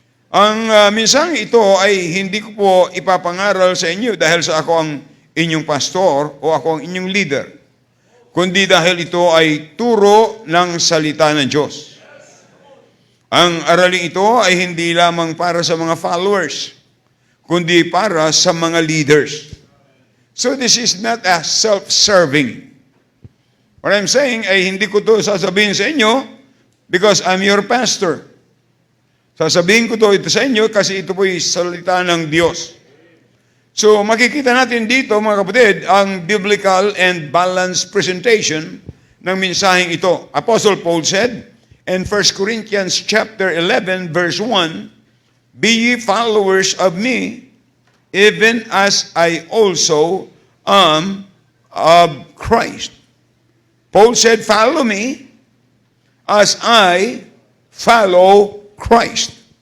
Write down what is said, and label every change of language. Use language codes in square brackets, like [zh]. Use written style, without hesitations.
[tl] Ang minsang ito ay hindi ko po ipapangaral sa inyo dahil sa ako ang inyong pastor o ako ang inyong leader, kundi dahil ito ay turo ng salita ng Diyos. Ang araling ito ay hindi lamang para sa mga followers, kundi para sa mga leaders. [en] So this is not a self-serving. What I'm saying [tl] ay hindi ko to sasabihin sa inyo [en] because I'm your pastor. [tl] Sasabihin ko ito sa inyo kasi ito po'y salita ng Diyos. So makikita natin dito mga kapatid ang [en] biblical and balanced presentation [tl] ng mensaheng ito. [en] Apostle Paul said in 1 Corinthians chapter 11 verse 1, "Be ye followers of me, even as I also am of Christ." Paul said, "Follow me as I follow Christ."